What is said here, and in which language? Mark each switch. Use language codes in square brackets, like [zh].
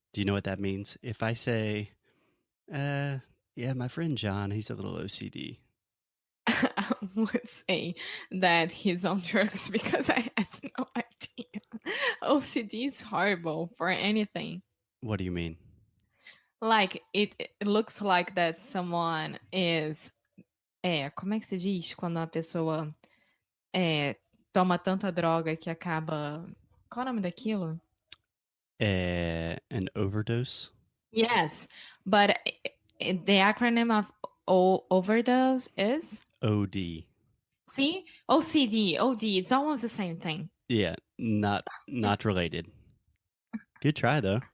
[en] Do you know what that means? If I say, yeah, my friend John, he's a little OCD. I would say that he's on drugs because I have no idea. OCD is horrible for anything. What do you mean? Like, it looks like that someone is... [pt] como é que se diz quando uma pessoa toma tanta droga que acaba... Qual é o nome daquilo? [en] An overdose? Yes, but the acronym of overdose is? OD. See? OCD, OD, it's almost the same thing. Yeah, not related. Good try, though.